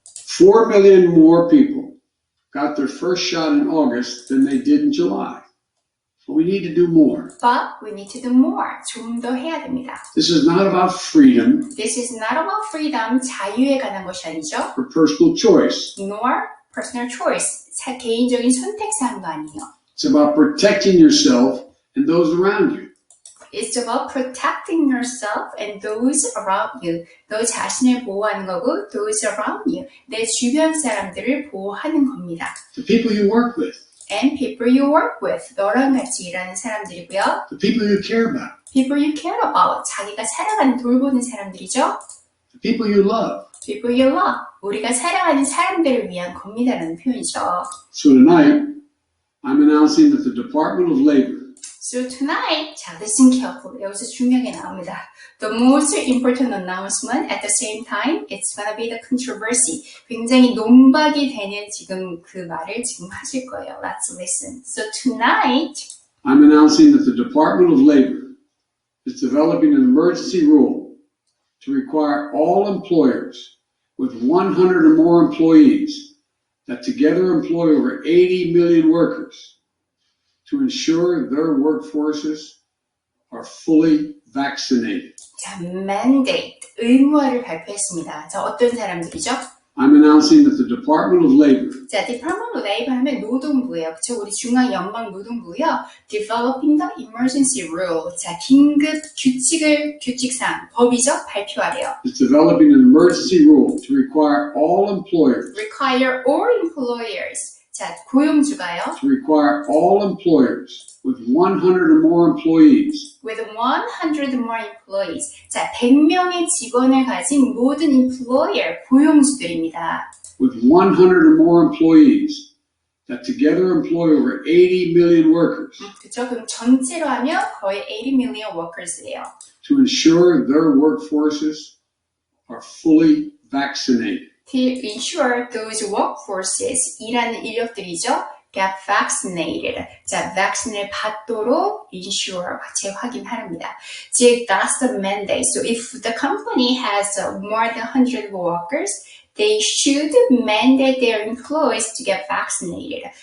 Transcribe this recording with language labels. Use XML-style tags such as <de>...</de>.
<en>4 million more people got their first shot in August than they did in July. But we need to do more. But we need to do more.</en> <ko>좀 더 해야 됩니다.</ko> <en>This is not about freedom. This is not about freedom,</en> <ko>자유에 관한 것이 아니죠.</ko> <en>Or personal choice. Nor personal choice,</en> <ko>개인적인 선택사항도 아니에요.</ko> <en>It's about protecting yourself and those around you. It's about protecting yourself and those around you.</en> <ko>너 자신을 보호하는 거고,</ko> <en>those around you.</en> <ko>내 주변 사람들을 보호하는 겁니다.</ko> <en>The people you work with. And people you work with.</en> <ko>너랑 같이 일하는 사람들이고요.</ko> <en>The people you care about. People you care about.</en> <ko>자기가 사랑하는 돌보는 사람들이죠.</ko> <en>The people you love. People you love.</en> <ko>우리가 사랑하는 사람들을 위한 겁니다라는 표현이죠.</ko> <en>So tonight, I'm announcing that the Department of Labor So tonight,</en> <ko>자,</ko> <en>listen carefully.</en> <ko>여기서 중요한 게 나옵니다.</ko> <en>The most important announcement at the same time, it's gonna be the controversy.</en> <ko>굉장히 논박이 되는 지금 그 말을 지금 하실 거예요.</ko> <en>Let's listen. So tonight, I'm announcing that the Department of Labor is developing an emergency rule to require all employers with 100 or more employees that together employ over 80 million workers to ensure their workforces are fully vaccinated.</en> <ko>자, mandate, 의무화를 발표했습니다. 자, 어떤 사람들이죠?</ko> <en>I'm announcing that the Department of Labor</en> <ko>자, Department of Labor 하면 노동부예요. 그쵸? 우리 중앙연방노동부요.</ko> <en>Developing the emergency rule.</en> <ko>자, 긴급 규칙상, 법이죠? 발표하래요.</ko> <en>is developing an emergency rule to require all employers Require all employers.</en> <ko>자, 고용주가요.</ko> <en>to require all employers with 100 or more employees With 100 more employees.</en> <ko>자, 100명의 직원을 가진 모든 employer, 고용주들입니다.</ko> <en>with 100 or more employees that together employ over 80 million workers</en> <ko>그쵸? 그럼 전체로 하면 거의</ko> <en>80 million workers</en> <ko>예요.</ko> <en>to ensure their workforces are fully vaccinated. To ensure those workforces,</en> <ko>일하는 인력들이죠.</ko> <en>get vaccinated.</en> <ko>자, vaccine을 받도록 ensure, 재확인하랍니다.</ko> <en>즉, that's the mandate. So if the company has more than 100 workers, they should mandate their employees to get vaccinated.</en>